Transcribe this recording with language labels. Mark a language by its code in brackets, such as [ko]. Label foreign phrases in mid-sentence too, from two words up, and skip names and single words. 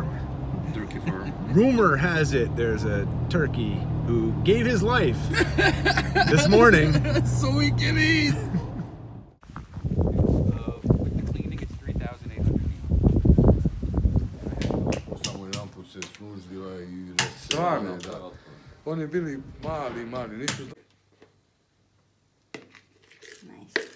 [en] Turkey farm. Rumor has it there's a turkey who gave his life this morning. So we can eat! With the cleaning, it's 3,800 people. [hr] Samo jedan put se služila I... Stvarno, da. Oni bili mali, nisu... [en] Nice.